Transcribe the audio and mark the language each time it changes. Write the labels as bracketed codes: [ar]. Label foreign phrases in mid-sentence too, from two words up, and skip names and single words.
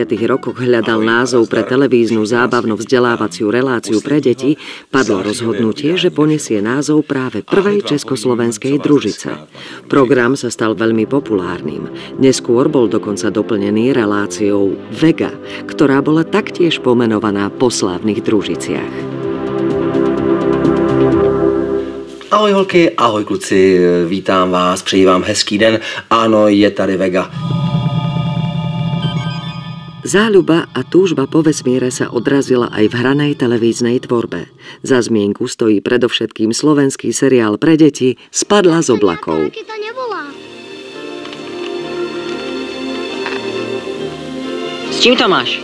[sk] rokoch hľadal názov pre televíznu zábavno-vzdelávaciu reláciu pre deti, padlo rozhodnutie, že ponesie názov práve prvej československej družice. Program sa stal veľmi populárnym. Neskôr bol dokonca doplnený reláciou Vega, ktorá bola taktiež pomenovaná po slávnych družiciach. [cs] Ahoj holky, ahoj kluci, vítám vás, přeji vám hezký den, ano, je tady Vega. [sk] Záľuba a túžba po vesmíre sa odrazila aj v hranej televíznej tvorbe. Za zmienku stojí predovšetkým slovenský seriál pre deti Spadla z oblakov. S čím to máš?